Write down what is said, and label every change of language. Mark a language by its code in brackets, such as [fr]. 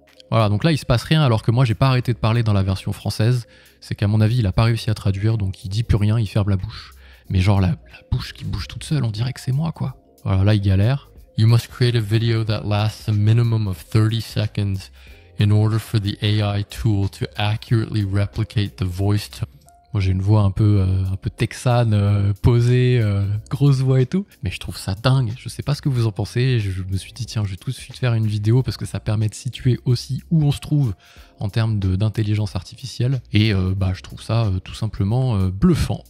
[fr] Voilà, donc là il se passe rien alors que moi j'ai pas arrêté de parler dans la version française. C'est qu'à mon avis il a pas réussi à traduire, donc il dit plus rien, il ferme la bouche. Mais genre la bouche qui bouge toute seule, on dirait que c'est moi quoi. Voilà, là il galère. [en] You must create a video that lasts a minimum of 30 seconds in order for the AI tool to accurately replicate the voice tone. [fr] Moi j'ai une voix un peu texane, posée, grosse voix et tout, mais je trouve ça dingue, je sais pas ce que vous en pensez, je me suis dit tiens je vais tout de suite faire une vidéo parce que ça permet de situer aussi où on se trouve en termes d'intelligence artificielle, et je trouve ça tout simplement bluffant.